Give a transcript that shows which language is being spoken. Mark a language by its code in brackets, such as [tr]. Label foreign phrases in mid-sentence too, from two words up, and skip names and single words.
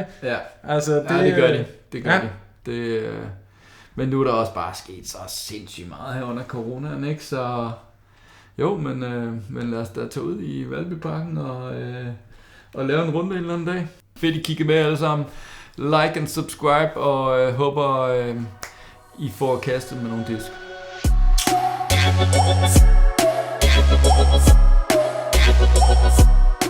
[da] Ja, altså, det gør de. Det gør de. Men nu er der også bare sket så sindssygt meget her under coronaen, ikke? Så jo, men lad os da tage ud i Valbyparken og lave en runde en eller anden dag. Fedt, I kigger med alle sammen. [en] Like and subscribe, [da] og håber, I får kastet med nogle disk.